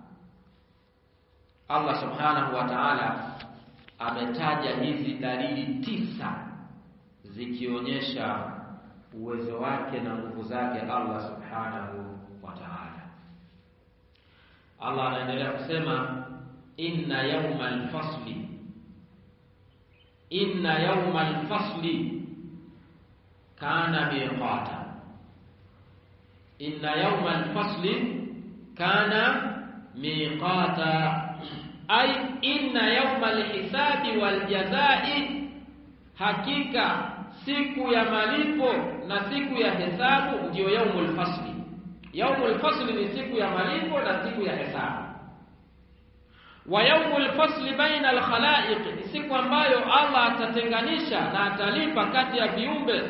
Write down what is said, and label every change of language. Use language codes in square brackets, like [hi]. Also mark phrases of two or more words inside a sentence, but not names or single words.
[ar] الله سبحانه وتعالى [sw] ametaja hizi dalili 9 zikionyesha uwezo wake na nguvu zake [ar] الله سبحانه وتعالى. [sw] Allah anaendelea kusema [ar] إن يوم الفصل إن يوم الفصل كان ميقاتا. إن يوم الفصل كان ميقاتا أي إن يوم الحساب والجزاء, [sw] hakika siku ya malipo na siku ya hesabu ndio [ar] يوم الفصل. يوم الفصل [sw] ni siku ya malipo na siku ya hesabu. [ar] ويوم الفصل بين الخلائق, [sw] ni siku ambayo Allah atatenganisha na atalipa kati ya viumbe.